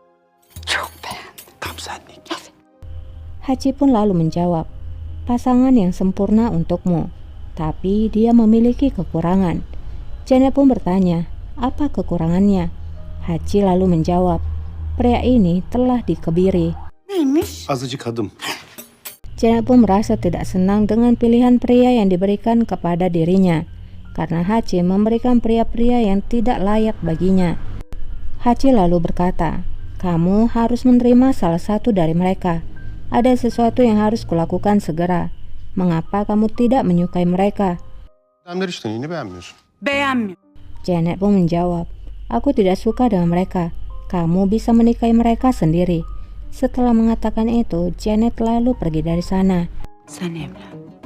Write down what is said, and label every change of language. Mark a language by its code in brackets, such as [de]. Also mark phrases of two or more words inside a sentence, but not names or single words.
[id] Hachi pun lalu menjawab, pasangan yang sempurna untukmu, tapi dia memiliki kekurangan. Janet pun bertanya, apa kekurangannya? Hachi lalu menjawab, pria ini telah dikebiri. [tr] Azıcık adım. [id] Janet pun merasa tidak senang dengan pilihan pria yang diberikan kepada dirinya, karena Hachi memberikan pria-pria yang tidak layak baginya. Hachi lalu berkata, kamu harus menerima salah satu dari mereka. Ada sesuatu yang harus kulakukan segera. Mengapa kamu tidak menyukai mereka? [tr] Beğenmiyorum. [id] Janet pun menjawab, aku tidak suka dengan mereka. Kamu bisa menikahi mereka sendiri. Setelah mengatakan itu, Janet lalu pergi dari sana. [tr] Sen evlen.